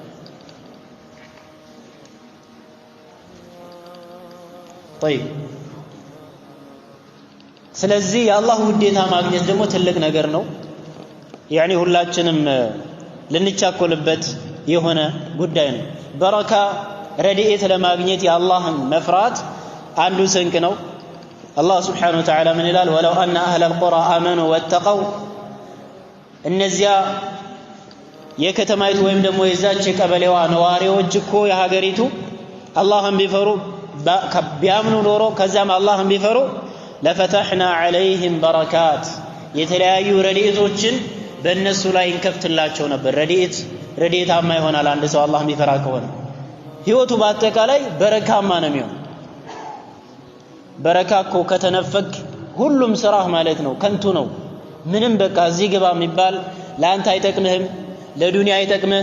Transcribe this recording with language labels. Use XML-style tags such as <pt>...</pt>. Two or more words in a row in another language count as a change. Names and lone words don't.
<am>طيب ስለዚህ የአላህ ውዴታ ማግኘት ደግሞ ትልቅ ነገር ነው يعني ሁላችንም ልንቻኮልበት የሆነ ጉዳይ ነው በረካ ረድኤት ለማግኘት የአላህን መፍራት አንዱ ስንቅ ነው አላህ</am> <ar>سبحانه وتعالى</ar> <am>ምን ይላል</am> <ar>ولو أن أهل القرى آمنوا واتقوا</ar> <am>እነዚያ የከተማይቱ ወይም ደግሞ የዛች ቀበሌዋ ነዋሪዎች እኮ የሀገሪቱ አላህን ቢፈሩ ቢያምኑ ኖሮ ከዛም አላህን ቢፈሩ</am> <ar>لفتحنا عليهم بركات</ar> <am>የተለያዩ ረድኤቶችን በእነሱ ላይ እንከፍትላቸው ነበር ረድኤታማ ይሆናል አንድ ሰው አላህን ቢፈራ ከሆነ ህይወቱ በአጠቃላይ በረካማ ነው የሚሆነው በረካ እኮ ከተነፈክ ሁሉም ስራህ ማለት ነው ከንቱ ነው ምንም በቃ እዚህ ግባ የሚባል ለአንተ አይጠቅምህም ለዱንያ አይጠቅምህ</am>